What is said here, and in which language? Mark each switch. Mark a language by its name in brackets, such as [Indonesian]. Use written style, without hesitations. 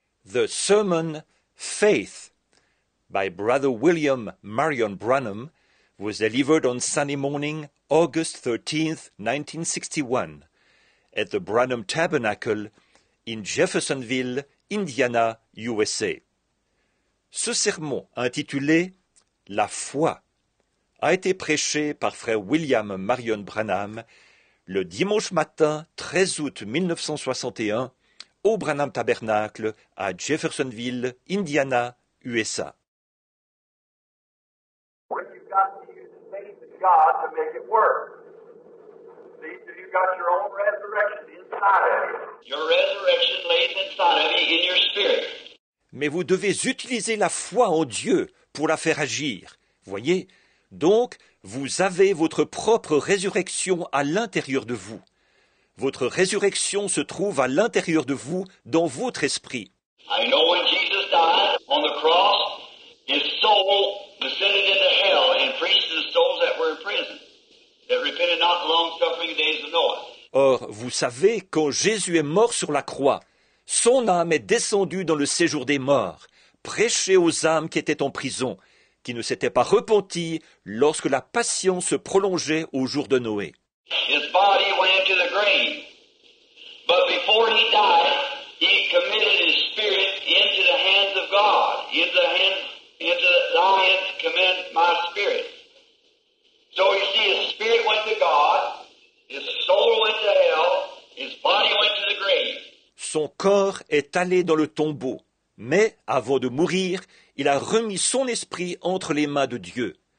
[English] The sermon Faith by Brother William Marion Branham was delivered on Sunday morning, August 13th, 1961, at the Branham Tabernacle in Jeffersonville, Indiana, USA. [French] Ce sermon, intitulé « La foi », a été prêché par frère William Marion Branham le dimanche matin 13 août 1961 au Branham Tabernacle à Jeffersonville, Indiana, USA. [English] You've got to use the faith of God to make it work. You've got your own resurrection inside of you. Your resurrection lays inside of you in your spirit. [French] Mais vous devez utiliser la foi en Dieu pour la faire agir. Voyez, donc vous avez votre propre résurrection à l'intérieur de vous. Votre résurrection se trouve à l'intérieur de vous, dans votre esprit. [English] I know when Jesus died on the cross, his soul descended into hell and preached to the souls that were in prison, that repented not the long-suffering days of Noah. [French] Or, vous savez, quand Jésus est mort sur la croix, son âme est descendue dans le séjour des morts, prêcher aux âmes qui étaient en prison, qui ne s'étaient pas repenties lorsque la patience se prolongeait au jour de Noé. [English] His body went into the grave, but before he died, he committed his spirit into the hands of God. Into thy hands commend my spirit. So you see, his spirit went to God, his soul went to hell, his body went to the grave. [French] Son corps est allé dans le tombeau, mais avant de mourir, il a remis son esprit entre les mains de Dieu.